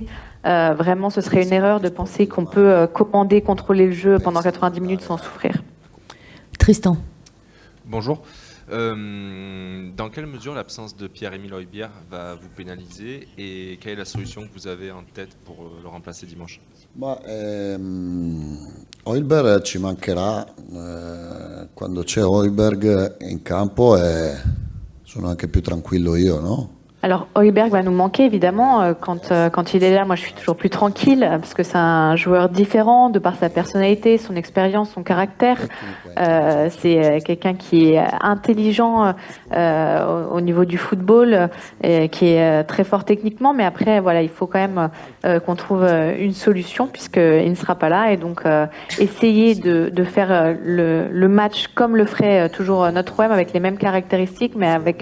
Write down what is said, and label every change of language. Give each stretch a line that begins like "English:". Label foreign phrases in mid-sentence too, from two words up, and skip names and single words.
French: vraiment, ce serait une erreur de penser qu'on peut commander, contrôler le jeu pendant 90 minutes sans souffrir. Tristan. Bonjour. Dans quelle mesure l'absence de Pierre-Emile Højbjerg va vous pénaliser et quelle est la solution que vous avez en tête pour le remplacer dimanche?
Italian: Højbjerg ci mancherà. Quando c'è Højbjerg in campo sono anche più tranquillo io, no?
French: Alors, Højbjerg va nous manquer, évidemment. Quand il est là, moi, je suis toujours plus tranquille, parce que c'est un joueur différent, de par sa personnalité, son expérience, son caractère. C'est quelqu'un qui est intelligent au niveau du football, qui est très fort techniquement, mais après, voilà, il faut quand même qu'on trouve une solution, puisqu'il ne sera pas là, et donc essayer de faire le match comme le ferait toujours notre OM, avec les mêmes caractéristiques, mais avec...